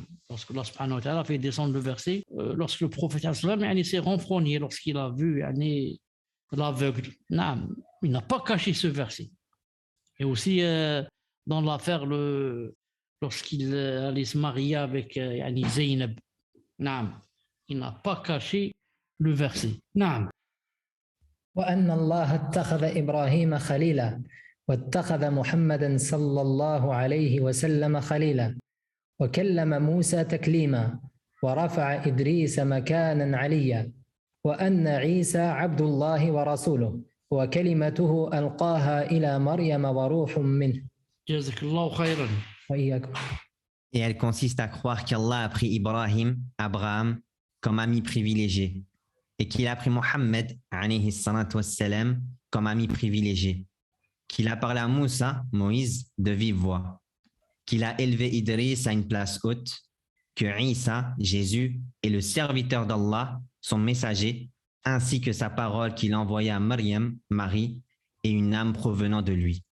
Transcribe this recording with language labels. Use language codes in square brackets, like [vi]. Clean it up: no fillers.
[fr] Lorsque Allah [ar] subhanahu wa ta'ala [fr] fait descendre le verset, lorsque le prophète s'est renfrogné, lorsqu'il a vu l'aveugle. Il n'a pas caché ce verset. Et aussi dans l'affaire, lorsqu'il allait se marier avec Zaynab, il n'a pas caché le verset. [ar] وأن الله اتخذ إبراهيم خليلا واتخذ محمدا صلى الله عليه وسلم خليلا وكلم موسى تكليما ورفع إدريس مكانا عليا وأن عيسى عبد الله ورسوله وكلمته ألقاها إلى مريم وروح منه. جزاك الله خيرا. وإياكم. [fr] Et elle consiste à croire qu'Allah a pris Ibrahim, Abraham, comme ami privilégié, et qu'il a pris Mohammed, [ar] alayhi salatu wassalam, [fr] comme ami privilégié, qu'il a parlé à Moussa, Moïse, de vive voix, qu'il a élevé Idriss à une place haute, que Isa, Jésus, est le serviteur d'Allah, son messager, ainsi que sa parole qu'il a envoyée à Maryam, Marie, et une âme provenant de lui.